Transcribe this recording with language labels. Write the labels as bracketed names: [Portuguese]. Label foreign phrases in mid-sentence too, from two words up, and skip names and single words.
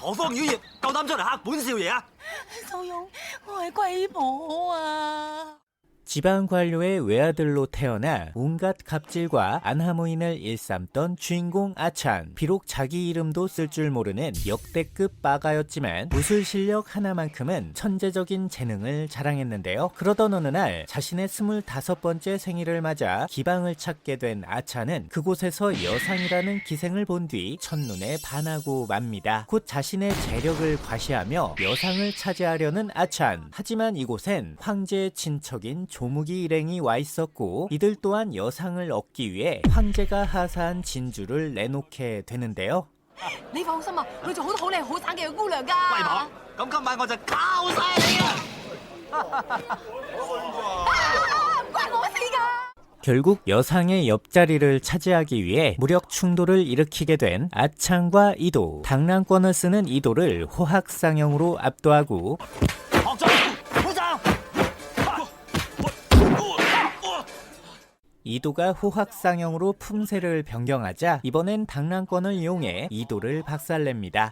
[Cantonese] 湯魚業夠膽出嚟嚇本少爺啊！蘇勇，我係貴婆啊！ [Korean] 지방 관료의 외아들로 태어나 온갖 갑질과 안하무인을 일삼던 주인공 아찬. 비록 자기 이름도 쓸 줄 모르는 역대급 빠가였지만 무술 실력 하나만큼은 천재적인 재능을 자랑했는데요. 그러던 어느 날 자신의 25번째 생일을 맞아 기방을 찾게 된 아찬은 그곳에서 여상이라는 기생을 본 뒤 첫눈에 반하고 맙니다. 곧 자신의 재력을 과시하며 여상을 차지하려는 아찬. 하지만 이곳엔 황제의 친척인 조무기 일행이 와 있었고 이들 또한 여상을 얻기 위해 황제가 하사한 진주를 내놓게 되는데요. [Cantonese] 你放心啊，佢做好多好靚好省嘅姑娘㗎。貴婆，咁今晚我就靠晒你啊！唔關我事㗎。 [Korean] 결국 여상의 옆자리를 차지하기 위해 무력 충돌을 일으키게 된 아찬과 이도. 당랑권을 쓰는 이도를 호학상형으로 압도하고 이도가 호학상형으으로 품새를 변경하자 이번엔 당랑권을 이용해 이도를 박살냅니다.